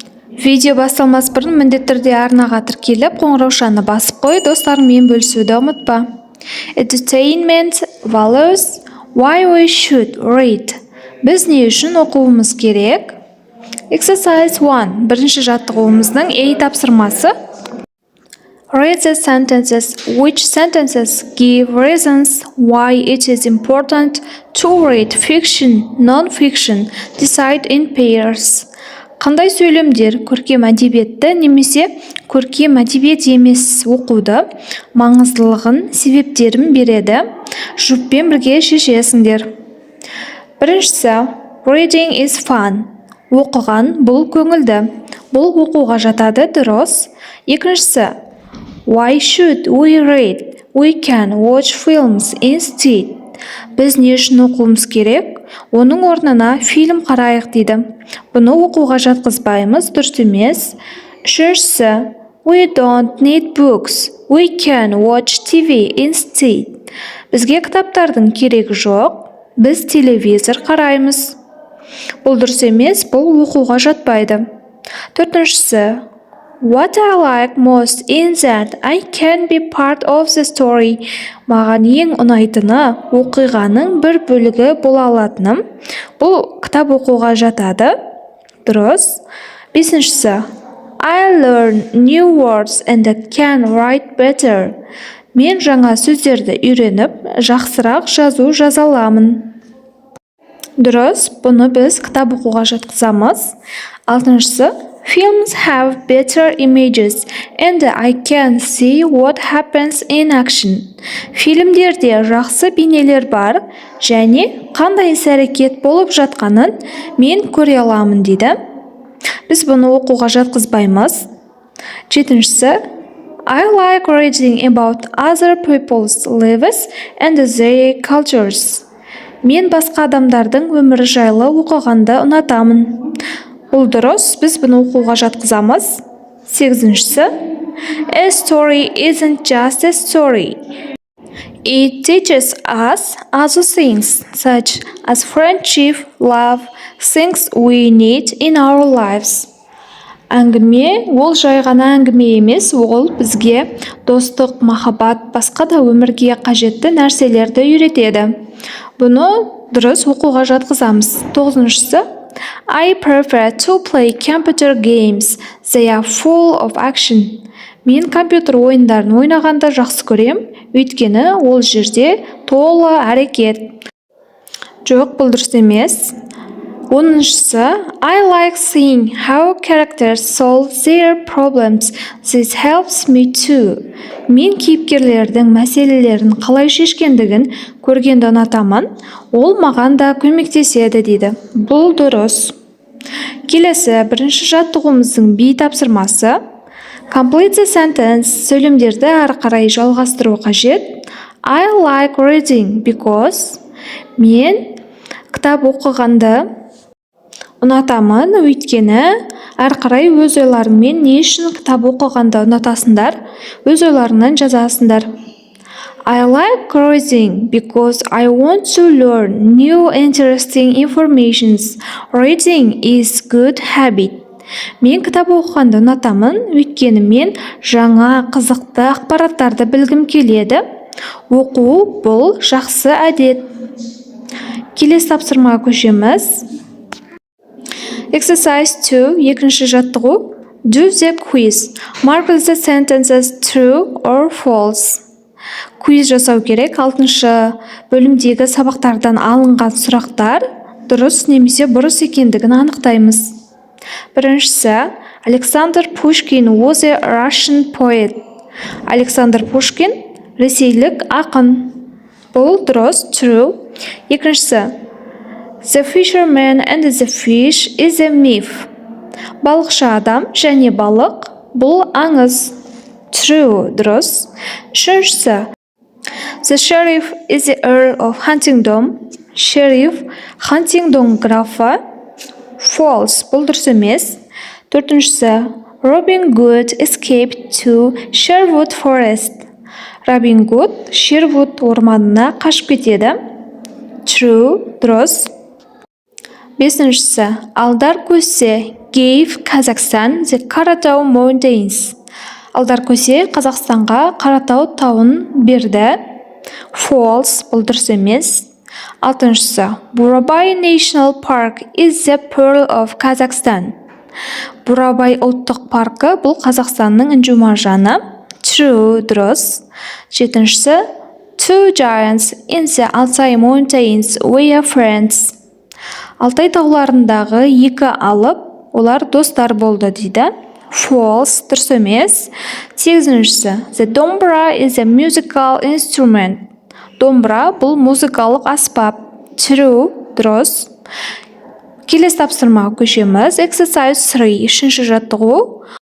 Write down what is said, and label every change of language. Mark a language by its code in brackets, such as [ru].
[kk] Видео басталмас бұрын міндетті түрде арнаға тіркеліп, қоңыраушаны басып қой, достарыңмен бөлісуді ұмытпа. [en] Entertainment values, why we should read. [kk] Біз не үшін оқуымыз керек? [en] Exercise 1. [kk] Бірінші жаттығуымыздың A тапсырмасы. [en] Read the sentences. Which sentences give reasons why it is important to read fiction, non-fiction? Decide in pairs. [kk] Қандай сөйлемдер көркем әдебиетті немесе көркем әдебиет емес оқуды маңыздылығын, себептерін береді? Жұппен бірге шешесіңдер. Біріншісі, [en] reading is fun. [kk] Оқыған бұл көңілді. Бұл оқуға жатады, дұрыс. Екіншісі, [en] why should we read? We can watch films instead. [kk] Біз не үшін оқуымыз керек? Оның орнына фильм қарайық дейді. Бұны оқуға жатқызбаймыз, дұрыс емес. Үшіншісі, [en] we don't need books. We can watch TV instead. [kk] Бізге кітаптардың керегі жоқ. Біз телевизор қараймыз. Бұл дұрыс емес, бұл оқуға жатпайды. Төртіншісі, [en] what I like most in that I can be part of the story. [kk] Маған ең ұнайтыны оқиғаның бір бөлігі бола алатыным. Бұл кітап оқуға жатады. Дұрыс. Бесіншісі, [en] I learn new words and can write better. [kk] Мен жаңа сөздерді үйреніп, жақсырақ жаза аламын. Дұрыс, бұны біз кітап оқуға жатқызамыз. Алтыншысы, [en] films have better images and I can see what happens in action. [kk] Фильмдерде жақсы бейнелер бар және қандай іс-әрекет болып жатқанын мен көре аламын дейді. Біз бұны оқуға жатқызбаймыз. Жетіншісі, [en] I like reading about other people's lives and their cultures. [kk] Мен басқа адамдардың өмірі жайлы оқығанды ұнатамын. Бұл дұрыс, біз бұны оқуға жатқызамыз. Сегізіншісі, [en] a story isn't just a story. It teaches us other things, such as friendship, love, things we need in our lives. [kk] Әңгіме, ол жай ғана әңгіме емес, ол бізге достық, махаббат, басқа да өмірге қажетті нәрселерді үйретеді. Бұны дұрыс оқуға жатқызамыз. Тоғызыншысы, [en] I prefer to play computer games. They are full of action. [kk] Мен компьютер ойындарын ойнағанды жақсы көрем, өйткені ол жерде толы әрекет. Жоқ, бұл дұрыс емес. Оныншысы, [en] I like seeing how characters solve their problems. This helps me too. [kk] Мен кейіпкерлердің мәселелерін қалай шешкендігін көргенді ұнатамын, ол маған да көмектеседі дейді. Бұл дұрыс. Келесі, бірінші жаттығуымыздың B тапсырмасы. [en] Complete the sentence. [kk] Сөйлемдерді ары қарай жалғастыру қажет. [en] I like reading because [kk] мен кітап оқығанды ұнатамын, өйткені ары қарай өз ойларыңмен не үшін кітап оқығанды ұнатасыңдар, өз ойларыңнан жазасыңдар. [en] I like reading because I want to learn new interesting information. Reading is good habit. [kk] Мен кітап оқығанды ұнатамын, өйткені мен жаңа қызықты ақпараттарды білгім келеді. Оқу бұл жақсы әдет. Келесі тапсырмаға көшеміз. [en] Exercise 2, [kk] екінші жаттығу. [en] Do the quiz. Mark the sentences true or false. [kk] Квиз жасау керек. 6-шы бөлімдегі сабақтардан алынған сұрақтар дұрыс немесе бұрыс екендігін анықтаймыз. Біріншісі, [en] Alexander Pushkin was a Russian poet. [kk] Александр Пушкин ресейлік ақын. Бұл дұрыс, [en] true. [kk] Екіншісі, [en] The fisherman and the fish is a myth. [kk] Балықшы адам және балық бұл аңыз. [en] True, [kk] дұрыс. Үшіншісі, [en] The sheriff is the Earl of Huntingdon. [kk] Шериф Хантингдон графы. [en] False, [kk] бұл дұрыс емес. Төртіншісі, [en] Robin Hood escaped to Sherwood Forest. [kk] Робин Гуд Шервуд орманына қашып кетеді. [en] True, [kk] дұрыс. Бесіншісі, [en] Алдар Көсе gave Kazakhstan the Karatau Mountains. [kk] Алдар Көсе Қазақстанға Қаратау тауын берді. [en] False, [kk] бұл дұрыс емес. Алтыншысы, [en] Бурабай National Park is the pearl of Kazakhstan. [kk] Бурабай ұлттық паркі бұл Қазақстанның інжу маржаны. [en] True, [kk] дұрыс. Жетіншісі, [en] Two giants in the Altai Mountains were friends. [kk] Алтай тауларындағы екі алып, олар достар болды дейді. [en] False, [kk] дұрыс емес. Сегізіншісі, [en] The dombra is a musical instrument. [kk] Домбыра бұл музыкалық аспап. [en] True, [kk] дұрыс. Келесі тапсырмаға көшеміз. [en] Exercise 3, [kk] үшінші жаттығу.